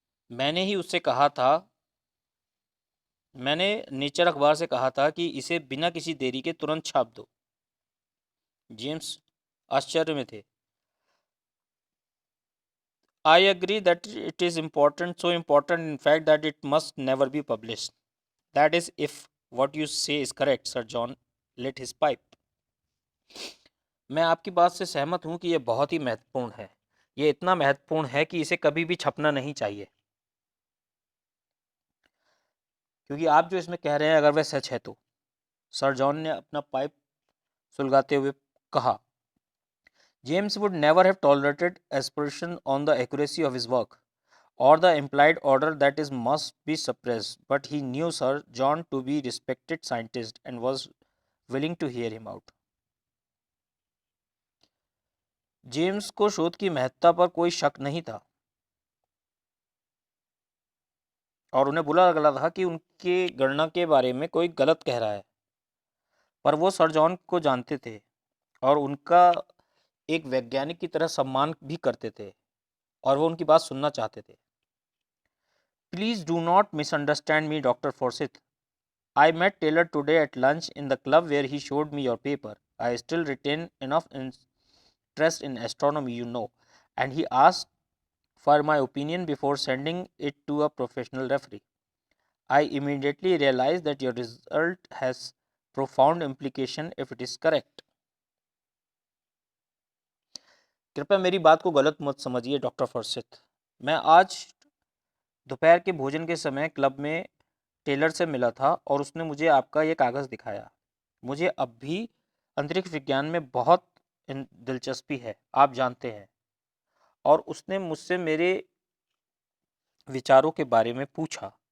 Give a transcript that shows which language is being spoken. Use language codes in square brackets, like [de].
[hi] मैंने ही उससे कहा था मैंने नेचर अखबार से कहा था कि इसे बिना किसी देरी के तुरंत छाप दो। जेम्स आश्चर्य में थे। [en] I agree that it is important, so important in fact that it must never be publish. That is if what you say is correct. Sir John lit his pipe. [hi] मैं आपकी बात से सहमत हूँ कि यह बहुत ही महत्वपूर्ण है। ये इतना महत्वपूर्ण है कि इसे कभी भी छपना नहीं चाहिए, क्योंकि आप जो इसमें कह रहे हैं अगर वह सच है तो। सर जॉन ने अपना पाइप सुलगाते हुए कहा। [en] James would never have tolerated aspersion on the accuracy of his work, or the implied order that is must be suppressed, but he knew Sir John to be respected scientist and was willing to hear him out. [hi] James को शोध की महत्ता पर कोई शक नहीं था और उन्हें बुरा लग रहा था कि उनके गणना के बारे में कोई गलत कह रहा है, पर वो सर जॉन को जानते थे और उनका एक वैज्ञानिक की तरह सम्मान भी करते थे और वो उनकी बात सुनना चाहते थे। [en] Please do not misunderstand me, doctor Forsyth. I met Taylor today at lunch in the club where he showed me your paper. I still retain enough interest in astronomy, you know, and he asked for my opinion before sending it to a professional referee. I immediately realized that your result has profound implication if it is correct. [hi] कृपया मेरी बात को गलत मत समझिए doctor फॉर्सिथ। मैं आज दोपहर के भोजन के समय क्लब में टेलर से मिला था और उसने मुझे आपका ये कागज़ दिखाया। मुझे अब भी अंतरिक्ष विज्ञान में बहुत दिलचस्पी है, आप जानते हैं, और उसने मुझसे मेरे विचारों के बारे में पूछा।